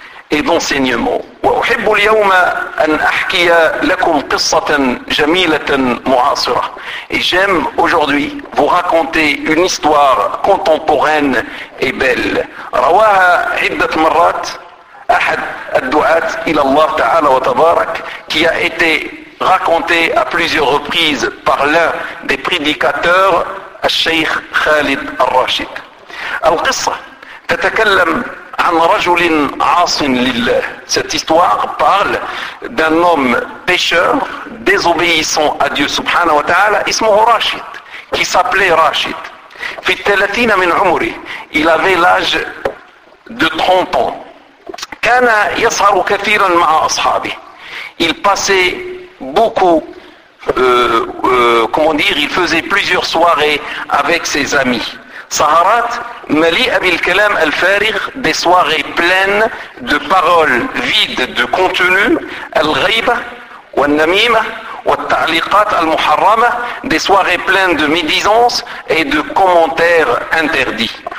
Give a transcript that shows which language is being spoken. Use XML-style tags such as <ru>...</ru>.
<fr>et d'enseignement</fr> <ar>وأحب اليوم أن أحكي لكم قصة جميلة معاصرة</ar> <fr>et j'aime aujourd'hui vous raconter une histoire contemporaine et belle</fr> <ar>رواها عدة مرات أحد الدعاة إلى الله تعالى وتبارك</ar> <fr>qui a été raconté à plusieurs reprises par l'un des prédicateurs, الشيخ خالد الراشد.</fr> <ar>القصة تتكلم عن رجل عاص لله.</ar> <fr>Cette histoire parle d'un homme pécheur, désobéissant à Dieu</fr> <ar>subhanahu wa ta'ala, اسمه راشد,</ar> <fr>qui s'appelait راشد.</fr> <ar>في الثلاثين من عمره,</ar> <fr>il avait l'âge de 30 ans.</fr> <ar>كان يسهر كثيرا مع أصحابه.</ar> <fr>Il passait beaucoup, il faisait plusieurs soirées avec ses amis.</fr> <ar>Saharat mali'a bil kalam al-farigh,</ar> <fr>des soirées pleines de paroles vides de contenu,</fr> <ar>al-ghaiba wa al-namima wa al-ta'liqat al-muharrama,</ar> <fr>des soirées pleines de médisances et de commentaires interdits.</fr>